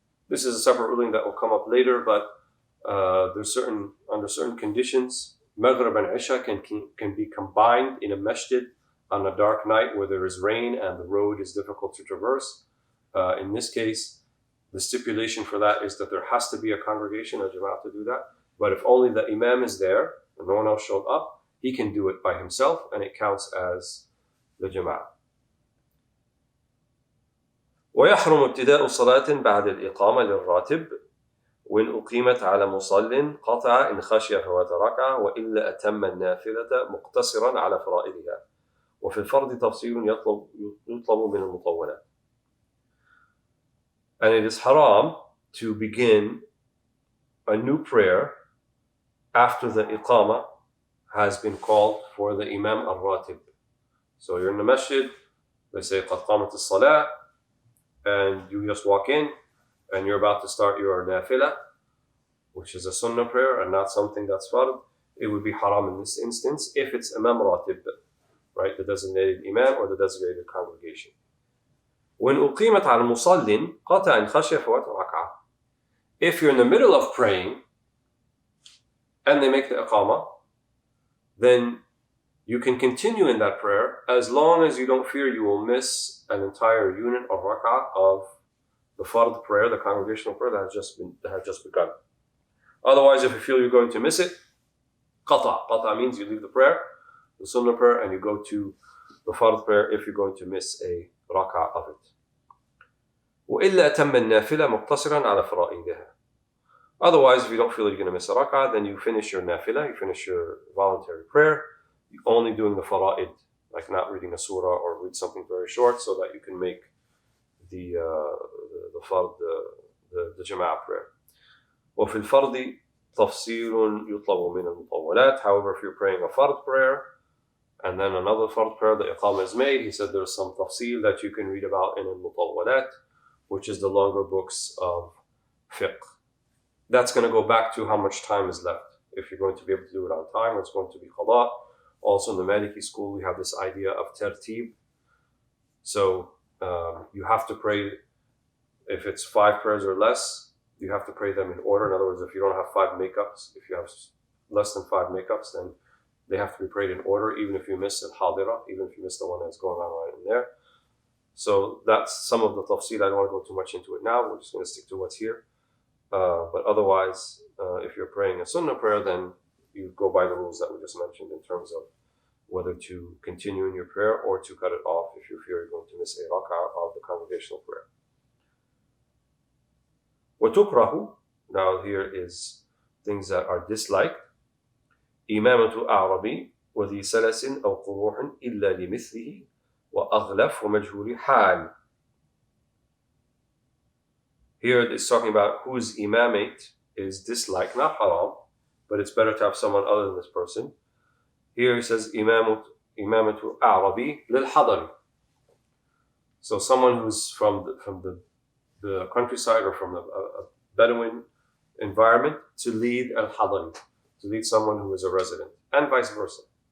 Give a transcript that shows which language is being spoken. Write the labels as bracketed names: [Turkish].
[English] This is a separate ruling that will come up later, but under certain conditions, Maghrib and Isha can be combined in a masjid on a dark night where there is rain and the road is difficult to traverse. In this case, the stipulation for that is that there has to be a congregation, a jama'ah, to do that. But if only the imam is there and no one else showed up, he can do it by himself, and it counts as the jama'ah. [Arabic] ويحرم ابتداء صلاة بعد الإقامة للراتب وإن أقيمت على مصل قطع إن خشي فوات ركعة وإلا أتم النافلة مقتصرا على فرائضها وفي الفرض تفصيل يطلب من المطولات. [English] And it is haram to begin a new prayer after the iqamah has been called for the Imam al-Ratib. So you're in the masjid, they say [Arabic] قَدْ قَامَتِ الصَّلَاةِ, [English] and you just walk in and you're about to start your nafilah, which is a sunnah prayer and not something that's fard. It would be haram in this instance if it's Imam Ratib, right, the designated Imam or the designated congregation. [Arabic] When uqimat al musallin qata in khashya fawat rak'ah. [English] If you're in the middle of praying and they make the iqamah, then you can continue in that prayer as long as you don't fear you will miss an entire unit or rak'ah of the fard prayer, the congregational prayer that has just begun. Otherwise, if you feel you're going to miss it, qata. Qata means you leave the prayer, the sunnah prayer, and you go to the fard prayer if you're going to miss a rak'ah of it. [Arabic] وإلا أتم النافلة مقتصرا على فرائضها. [English] Otherwise, if you don't feel you're going to miss a rak'ah, then you finish your nafilah, you finish your voluntary prayer, only doing the fara'id, like not reading a surah or read something very short, so that you can make the fard, the jama'ah prayer. [Arabic] وفي الفرض تفصيل يطلب من المطولات. [English] However, if you're praying a fard prayer and then another fard prayer, the iqamah is made, he said there's some tafsil that you can read about in al-mutawwalat, which is the longer books of fiqh. That's going to go back to how much time is left. If you're going to be able to do it on time, or it's going to be qada. Also in the Maliki school, we have this idea of tartib. So you have to pray, if it's 5 prayers or less, you have to pray them in order. In other words, if you don't have 5 makeups, if you have less than 5 makeups, then they have to be prayed in order, even if you miss al-hadira, even if you miss the one that's going on right in there. So that's some of the tafsil. I don't want to go too much into it now. We're just going to stick to what's here. But otherwise, if you're praying a sunnah prayer, then you go by the rules that we just mentioned in terms of whether to continue in your prayer or to cut it off if you fear you're going to miss a rak'ah of the congregational prayer. [Arabic] وَتُكْرَهُ, [English] now here is things that are disliked. [Arabic] إمامة أعربي وذي سلس أو قروح إلا لمثله وأغلف ومجهول حال. [English] Here it's talking about whose imamate is disliked, not haram, but it's better to have someone other than this person. Here he says [Arabic] إمامة أعربي للحضر. [English] So someone who's from the countryside or from a Bedouin environment to lead al-hadari, to lead someone who is a resident, and vice versa.